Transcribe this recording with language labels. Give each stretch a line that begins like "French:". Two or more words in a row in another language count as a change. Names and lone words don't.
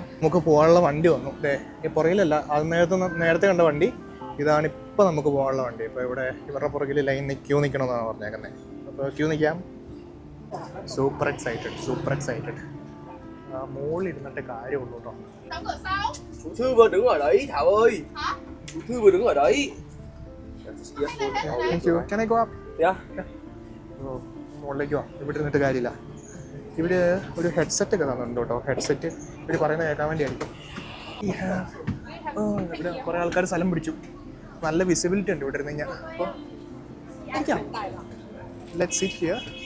Malayalam: നമുക്ക് പോകാനുള്ള വണ്ടി വന്നു. ഈ പുറകിലല്ല, അത് നേരത്തെ കണ്ട വണ്ടി ഇതാണ്. ഇപ്പോൾ നമുക്ക് പോകാനുള്ള വണ്ടി. ഇപ്പോൾ ഇവിടെ ഇവരുടെ പുറകിൽ ലൈനിൽ ക്യൂ നിൽക്കണമെന്നാണ് പറഞ്ഞേക്കുന്നത്. അപ്പോൾ ക്യൂ നിൽക്കാം.
English: super excited.
Malayalam: മുകളിൽ ഇരുന്നിട്ട് കാര്യമുള്ളൂ കേട്ടോ.
Vietnamese: Chủ thư vừa đứng ở đấy Thảo ơi. Chủ thư vừa đứng ở đấy.
English: Thank you. Can I go up? Yeah.
Malayalam: മുകളിലേക്ക് പോവാം. ഇവിടെ ഇരുന്നിട്ട് കാര്യമില്ല. ഇവിടെ ഒരു ഹെഡ്സെറ്റ് ഒക്കെ തന്നിട്ടുണ്ട് കേട്ടോ. ഹെഡ്സെറ്റ് ഇവർ പറയുന്നത് കേൾക്കാൻ വേണ്ടിയായിരിക്കും. ഇവിടെ കുറേ ആൾക്കാർ സ്ഥലം പിടിച്ചു. നല്ല വിസിബിലിറ്റി ഉണ്ട് ഇവിടെ ഇരുന്ന് കഴിഞ്ഞാൽ. അപ്പോൾ ഇരിക്കാം.
English: let's sit here.